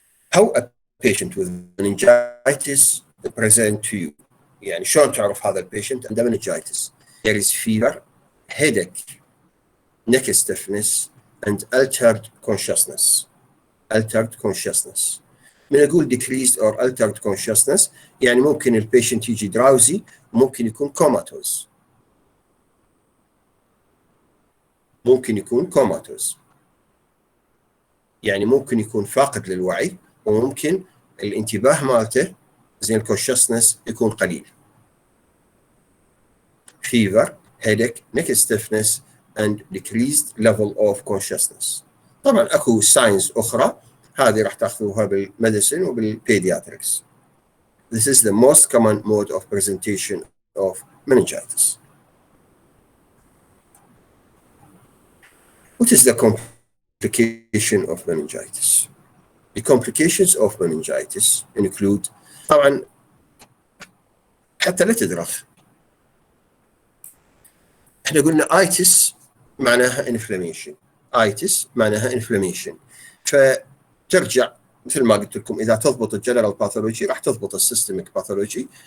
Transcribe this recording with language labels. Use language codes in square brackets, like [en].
[en] How a patient with meningitis present to you. [ar] يعني شلون تعرف هذا البيشنت عنده meningitis. [en] There is fever, headache, neck stiffness, and altered consciousness. Altered consciousness. [ar] من أقول [en] decreased or altered consciousness [ar] يعني ممكن البيشنت يجي [en] drowsy [ar] وممكن يكون comatose. ممكن يكون comatose. يعني ممكن يكون فاقد للوعي وممكن الانتباه مالته زين الكونشسنس يكون قليل. [en] Fever, headache, neck stiffness and decreased level of consciousness. [ar] طبعا اكو ساينز اخرى هذه راح تاخذوها بالميديسن وبالبيدياتريكس. [en] This is the most common mode of presentation of meningitis. What is the complication of meningitis? The complications of meningitis include [ar] طبعا حتى لا تدرخ احنا قلنا ايتس معناها انفلاميشن. ايتس معناها انفلاميشن. فترجع مثل ما قلت لكم اذا تضبط الجنرال باثولوجي راح تضبط السيستميك باثولوجي.